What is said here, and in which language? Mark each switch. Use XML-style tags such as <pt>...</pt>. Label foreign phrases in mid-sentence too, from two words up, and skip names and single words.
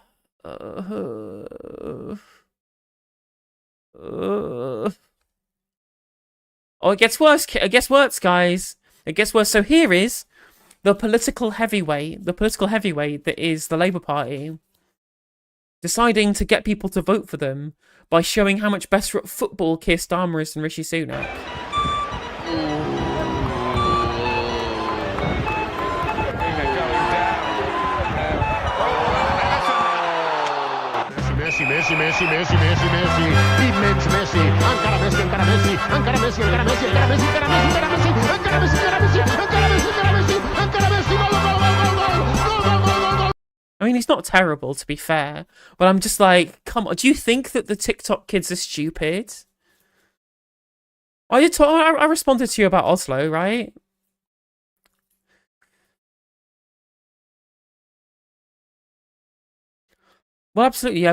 <en>Oh, it gets worse. It gets worse, guys. It gets worse. So here is the political heavyweight that is the Labour Party, deciding to get people to vote for them by showing how much better at football Keir Starmer is than Rishi Sunak.</en> <ca>Messi, Messi, Messi, Messi, Messi, immens Messi, encara Messi, encara Messi, encara Messi, encara Messi, encara Messi, encara Messi, encara Messi, encara Messi, encara Messi, encara Messi, encara Messi, encara Messi, gol, gol, gol, gol, gol, gol, gol.</ca> <en>I mean, he's not terrible, to be fair, but I'm just like, come on, do you think that the TikTok kids are stupid? I responded to you about Oslo, right? Well, absolutely, yeah.</en>